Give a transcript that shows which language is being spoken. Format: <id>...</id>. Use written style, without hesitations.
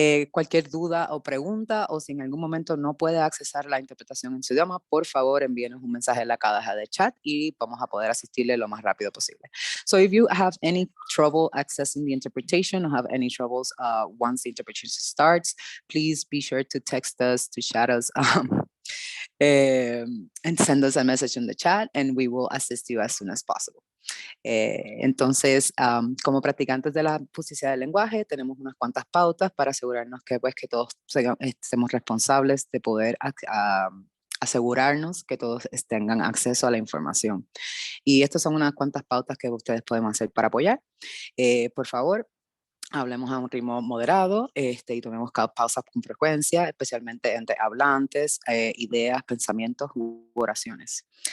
<es>Cualquier duda o pregunta, o si en algún momento no puede accesar la interpretación en su idioma, por favor envíenos un mensaje en la caja de chat y vamos a poder asistirle lo más rápido posible.</es> <en>So if you have any trouble accessing the interpretation or have any troubles once the interpretation starts, please be sure to text us, to chat us, and send us a message in the chat and we will assist you as soon as possible.</en> <es>Entonces, como practicantes de la justicia del lenguaje, tenemos unas cuantas pautas para asegurarnos que, pues, que todos seamos responsables de poder asegurarnos que todos tengan acceso a la información. Y estas son unas cuantas pautas que ustedes pueden hacer para apoyar. Por favor, hablemos a un ritmo moderado y tomemos pausas con frecuencia, especialmente entre hablantes, ideas, pensamientos u oraciones.</es>